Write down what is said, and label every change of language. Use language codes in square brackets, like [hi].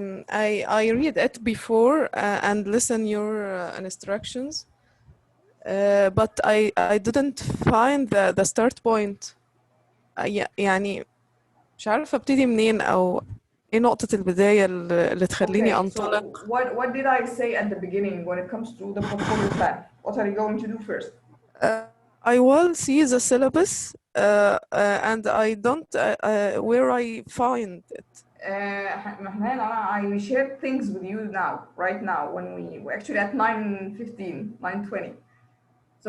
[en] I read it before and listen your instructions. But I didn't find the start point. [ar] يعني مش عارفة ابتدي منين أو ايه نقطة البداية اللي تخليني أنطلق. [en] So what did I say at the beginning when it comes to the portfolio plan? What are you going to do first? I will see the syllabus and I don't where I find it. I shared things with you now, right now, when we actually at 9:15, 9:20. So